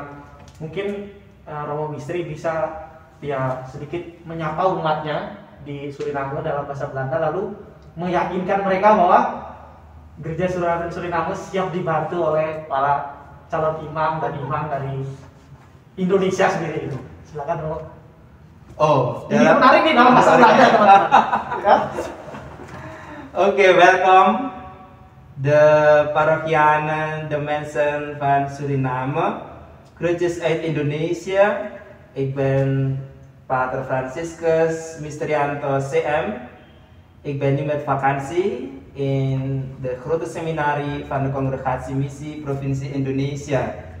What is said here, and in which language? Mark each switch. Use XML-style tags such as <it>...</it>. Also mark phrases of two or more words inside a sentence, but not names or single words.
<id>mungkin Romo Misteri bisa ya sedikit menyapa umatnya di Suriname dalam bahasa Belanda, lalu meyakinkan mereka bahwa gereja Suriname siap dibantu oleh para calon imam dan imam dari Indonesia sendiri itu. Silakan Romo. Oh, Ini menarik nih dalam bahasa Belanda teman-teman. Ya?</id> <nl>Okay, welcome de parochianen, de mensen van Suriname, groetjes uit Indonesia. Ik ben Pater Franciscus Misterianto CM. Ik ben nu met vakantie in de grote seminarie van de Congregatie Missie Provincie Indonesia.</nl>